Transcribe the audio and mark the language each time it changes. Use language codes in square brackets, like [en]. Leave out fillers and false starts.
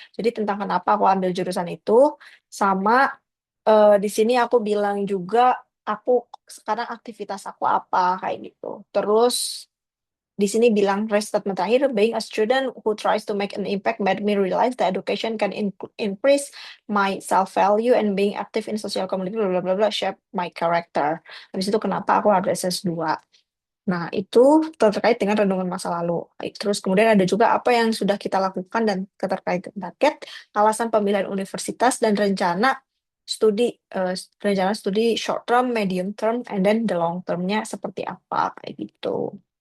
[id] Jadi tentang kenapa aku ambil jurusan itu, sama di sini aku bilang juga aku sekarang aktivitas aku apa kayak gitu. Terus di sini bilang [en] restatement terakhir, being a student who tries to make an impact made me realize that education can increase my self value and being active in social community bla bla bla bla shape my character. [id] Habis itu kenapa aku harus SS2. Nah, itu terkait dengan renungan masa lalu. Terus kemudian ada juga apa yang sudah kita lakukan dan terkait target, alasan pemilihan universitas dan studi rencana studi [en] short term, medium term, and then the long termnya [id] seperti apa kayak gitu.